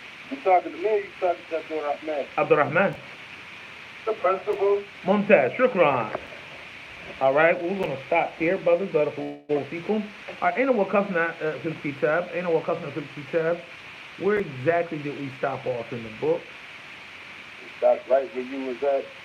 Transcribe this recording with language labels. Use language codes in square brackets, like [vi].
[en] You talking to me or you talking to Abdul Rahman? [ar] عبد الرحمن. [en] The principal? [ar] ممتاز. شكرا. [en] All right, we're going to stop here, brothers. [ar] بارك الله فيكم. أين وقفنا في الكتاب؟ أين وقفنا في الكتاب? [en] Where exactly did we stop off in the book? That's right where you was at.